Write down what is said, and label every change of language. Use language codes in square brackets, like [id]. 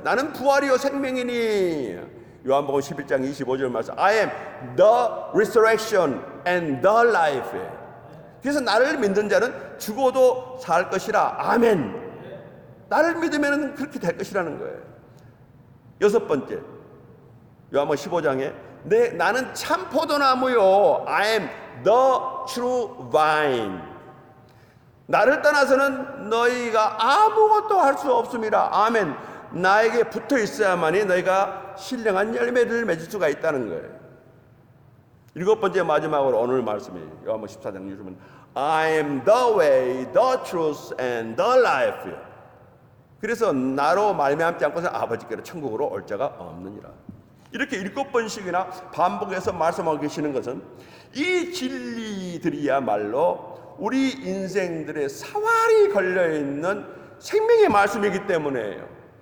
[ko] 나는 부활이요 생명이니. 요한복음 11장 25절 말씀. [en] I am the resurrection and the life. [ko] 그래서 나를 믿는 자는 죽어도 살 것이라. 아멘. 나를 믿으면 그렇게 될 것이라는 거예요. 여섯 번째, 요한복음 15장에 나는 참 포도나무요. [en] I am the true vine. [ko] 나를 떠나서는 너희가 아무것도 할 수 없음이라. 아멘. 나에게 붙어 있어야만이 너희가 신령한 열매를 맺을 수가 있다는 거예요. 일곱 번째 마지막으로 오늘 말씀이 요한복음 14장 유주면 [en] I am the way, the truth and the life. [ko] 그래서 나로 말미암지 않고서 아버지께로 천국으로 올 자가 없느니라. 이렇게 7번씩이나 반복해서 말씀하고 계시는 것은 이 진리들이야말로 우리 인생들의 사활이 걸려있는 생명의 말씀이기 때문에요.